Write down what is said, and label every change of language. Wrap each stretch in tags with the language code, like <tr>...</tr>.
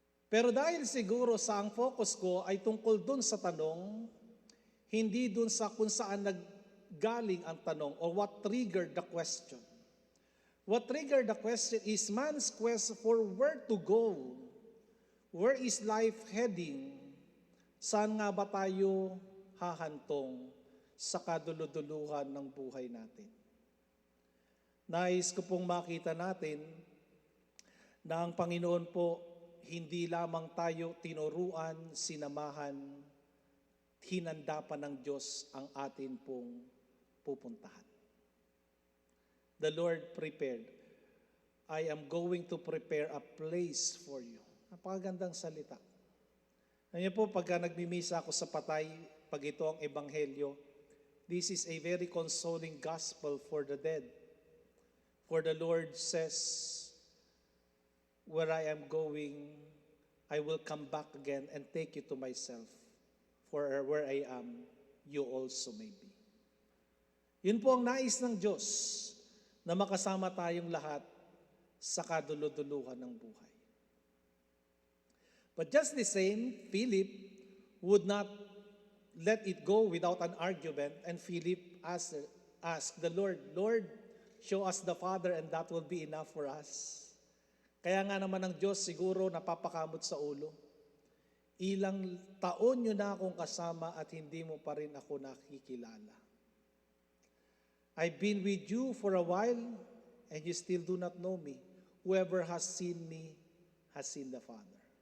<tl>Pero dahil siguro sa ang focus ko ay tungkol dun sa tanong, hindi dun sa kung saan naggaling ang tanong</tl> <en>or what triggered the question. What triggered the question is man's quest for where to go. Where is life heading?</en> <tl>Saan nga ba tayo hahantong sa kaduluduluhan ng buhay natin? Nais ko pong makita natin na ang Panginoon po, hindi lamang tayo tinuruan, sinamahan, hinanda pa ng Diyos ang atin pong pupuntahan.</tl> <en>The Lord prepared. I am going to prepare a place for you.</en> <tl>Napakagandang salita. Ngayon po, pagka nagmimisa ako sa patay, pag ito ang ebanghelyo,</tl> <en>this is a very consoling gospel for the dead. For the Lord says, where I am going, I will come back again and take you to myself. For where I am, you also may be.</en> <tl>Yun po ang nais ng Diyos, na makasama tayong lahat sa kaduluduluhan ng buhay.</tl> <en>But just the same, Philip would not let it go without an argument, and Philip asked the Lord, Lord, show us the Father and that will be enough for us.</en> <tl>Kaya nga naman ng Diyos siguro napapakamot sa ulo. Ilang taon nyo na akong kasama at hindi mo pa rin ako nakikilala.</tl> <en>I've been with you for a while and you still do not know me. Whoever has seen me has seen the Father.</en>